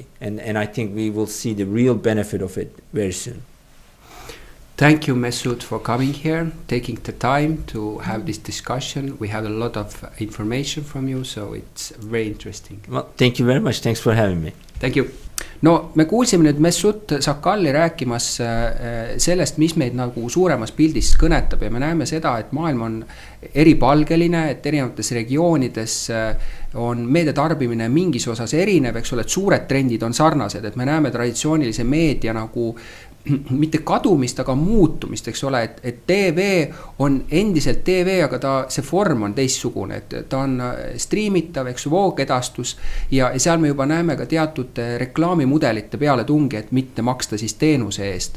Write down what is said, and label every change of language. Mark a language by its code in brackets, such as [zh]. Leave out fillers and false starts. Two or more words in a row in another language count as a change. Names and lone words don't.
[en] And I think we will see the real benefit of it very soon. Thank you, Mesut, for coming here, taking the time to have this discussion. We have a lot of information from you, so it's very interesting. Well, thank you very much. Thanks for having me. Thank you. [et] No me kuulsime nüüd Mesut Sakali rääkimas sellest, mis meid nagu suuremas pildis kõnetab, ja me näeme seda, et maailm on eripalgeline, et erinevates regioonides on meedia tarbimine mingis osas erinev, eks ole, et suured trendid on sarnased, et me näeme traditsioonilise meedia nagu mitte kadumist, aga muutumist, eks ole, et TV on endiselt TV, aga see form on teistsugune, et ta on striimitav, eks Voog edastus, ja seal me juba näeme ka teatud reklaamimudelite peale tungi, et mitte maksta siis teenuse eest.